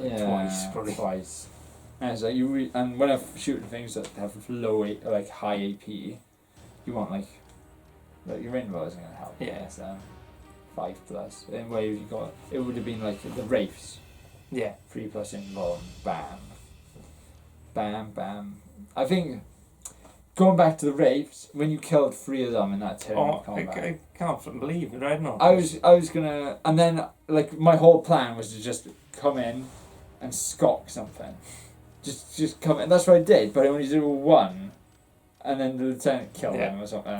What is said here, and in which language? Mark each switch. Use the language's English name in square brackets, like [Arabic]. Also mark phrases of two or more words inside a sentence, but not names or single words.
[English] Like twice, probably. Twice. And so and when I'm shooting things that have high AP, you want like your invul isn't gonna help. Yeah. So 5+. And where you got it would have been like the wraiths. Yeah. 3+ invuln, bam. Bam, bam. I think, going back to the Wraiths, when you killed 3 of them in that turn of combat. I can't believe it, right? No. I was gonna, and then, like, my whole plan was to just come in and scock something. Just come in. That's what I did, but I only did 1, and then the lieutenant killed him or something.